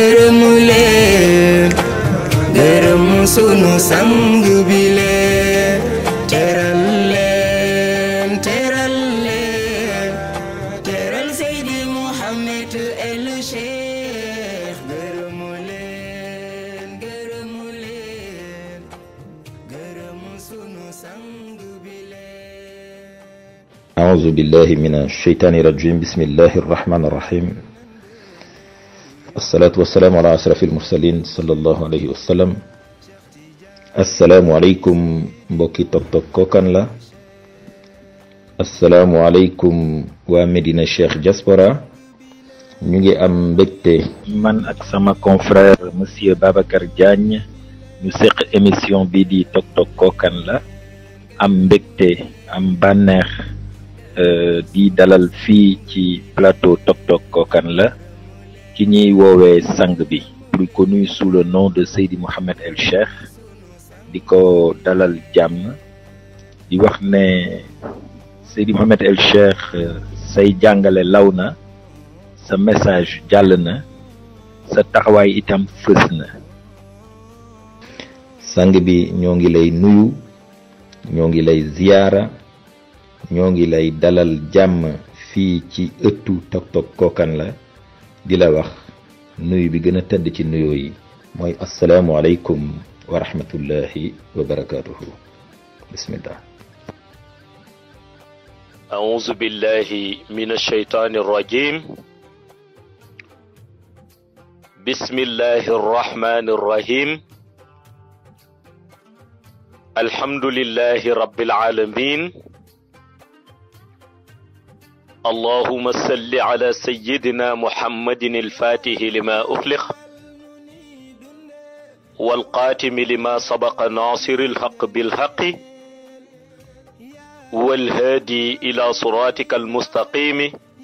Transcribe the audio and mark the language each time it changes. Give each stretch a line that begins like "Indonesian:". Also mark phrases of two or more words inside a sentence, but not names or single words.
Wolof: gërëmu sunu sang bi leen teral leen teral Seydi Mouhamed El Cheikh gërëmu leen gërëmu sunu sang bi leen.
Arabic: أعوذ بالله من الشيطان الرجيم بسم الله الرحمن الرحيم الصلاة والسلام على أشرف المرسلين صلى الله عليه وسلم السلام عليكم
Wolof: mbokki Tok Tok Kokan la
Arabic: السلام عليكم
Wolof: waa Medina Cheikh Diaspora ñu ngi am mbégte man ak sama
French: confrère monsieur
Wolof: Babacar Diagne ñu seq émission bi di Tok Tok Kokan la am mbégte am bànneex di dalal fii ci plateau Tok Tok Kokan la ki ñuy woowee sang bi
French: plus connu sous le nom de
Wolof: Seydi Mouhamed El Cheikh di ko dalal jàmm di wax ne Seydi Mouhamed El Cheikh say jàngale law na sa message jàll na sa taxawaay itam fës na sang bi ñoo ngi lay nuyu ñoo ngi lay ziyaara ñoo ngi lay dalal jàmm fii ci ëttu Tok Tok Kokan la di la wax nuyu bi gën a tedd ci nuyoo yi mooy
Arabic: السلام عليكم ورحمة الله وبركاته بسم الله أعوذ بالله من الشيطان الرجيم بسم الله الرحمن الرحيم الحمد لله رب العالمين اللهم صل على سيدنا محمد الفاتح لما أخلق والقاتم لما سبق ناصر الحق بالحق والهادي إلى صراطك المستقيم